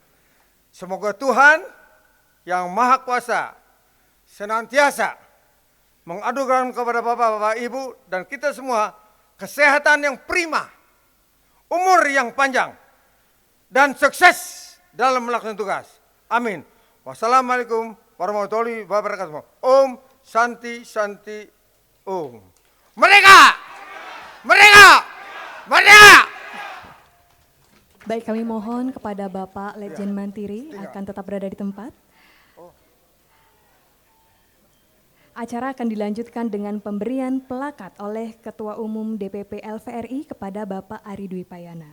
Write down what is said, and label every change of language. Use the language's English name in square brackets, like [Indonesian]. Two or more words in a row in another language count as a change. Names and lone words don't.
[Indonesian] Semoga Tuhan yang Maha Kuasa senantiasa mengadukan kepada Bapak-Bapak, Ibu, dan kita semua kesehatan yang prima, umur yang panjang, dan sukses dalam melaksanakan tugas. Amin. [Arabic] والسلام عليكم ورحمة الله وبركاته. [Sanskrit] ॐ शान्ति शान्ति ॐ. [Indonesian] Merdeka! Merdeka! Merdeka! Baik, kami mohon kepada Bapak Letjen Mantiri akan tetap berada di tempat. Acara akan dilanjutkan dengan pemberian plakat oleh Ketua Umum DPP LVRI kepada Bapak Ari Dwi Payana.